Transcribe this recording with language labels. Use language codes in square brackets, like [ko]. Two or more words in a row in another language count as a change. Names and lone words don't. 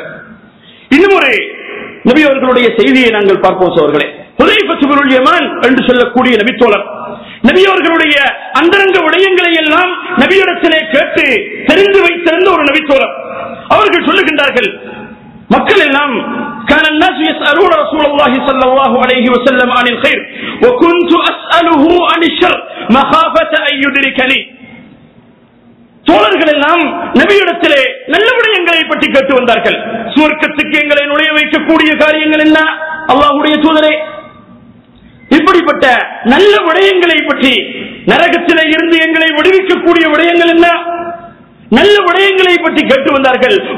[ta] இன்னும் ஒரு நபி அவர்களுடைய செய்தியை நாங்கள் பார்ப்போம் சோர்களே. ஹுதைஃபா இப்னுல் யமான் என்று சொல்லக்கூடிய நபித்தோழர் நபி அவர்களுடைய அந்தரங்க விடயங்களை எல்லாம் நபியிடத்திலே கேட்டு தெரிந்து வைத்திருந்த ஒரு நபித்தோழர். அவர்கள் சொல்லுகின்றார்கள், மக்கள் எல்லாம் [ar] كان الناس يسألون رسول الله صلى الله عليه وسلم عن الخير وكنت أسأله عن الشر مخافة أن يدركني. [ta] தோழர்கள் எல்லாம் நபியிடத்திலே நல்ல விடயங்களை பற்றி கேட்டு வந்தார்கள். சுவர்க்கத்துக்கு எங்களை நுழைய வைக்கக்கூடிய காரியங்கள் என்ன அல்லாஹ்வுடைய தூதரே, இப்படிப்பட்ட நல்ல விடயங்களை பற்றி, நரகத்திலே இருந்து எங்களை விடுவிக்கக்கூடிய விடயங்கள் என்ன, நல்ல விடயங்களை பற்றி கேட்டு வந்தார்கள்.